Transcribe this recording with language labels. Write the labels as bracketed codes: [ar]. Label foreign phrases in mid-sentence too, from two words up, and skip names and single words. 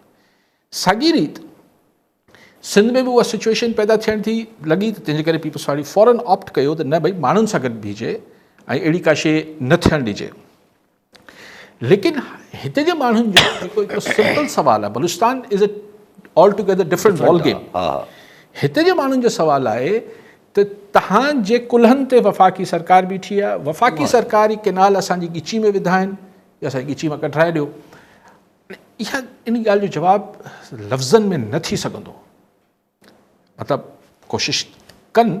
[sd] साॻी रीति सिंध में बि उहा सिचुएशन पैदा थियण थी लॻी, त तंहिंजे करे पीपल्स पार्टी फौरन ऑप्ट कयो त न भई माण्हुनि सां गॾु बीहे ऐं अहिड़ी का शइ न थियणु ॾिजे। लेकिन हिते जे माण्हुनि जो जेको हिकिड़ो सिंपल सुवाल आहे, बलूचिस्तान [en] is a all together different ball game. [sd] हिते जे माण्हुनि जो सुवाल आहे त तव्हांजे कुल्हनि ते वफ़ाक़ी सरकार बीठी आहे, वफ़ाक़ी सरकार ई केनाल असांजी ॻिची में विधा आहिनि, या असांजी ॻिची मां कढाए ॾियो। इहा इन ॻाल्हि जो जवाबु लफ़्ज़नि में न थी सघंदो। मतिलबु कोशिशि कनि।